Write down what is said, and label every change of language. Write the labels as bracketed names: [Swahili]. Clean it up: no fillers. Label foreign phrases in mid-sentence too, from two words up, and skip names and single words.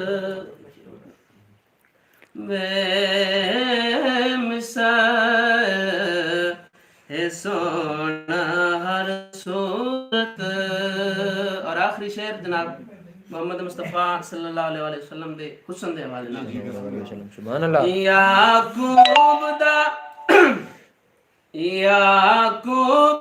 [Urdu] بے مثال ہے سونا ہر صورت. [Punjabi] اور آخری شعر جناب محمد مصطفیٰ [Arabic] صلى الله عليه وسلم [Punjabi] دے حسن دے حوالے نال [Arabic] سبحان الله. [Punjabi] یعقوب دا یعقوب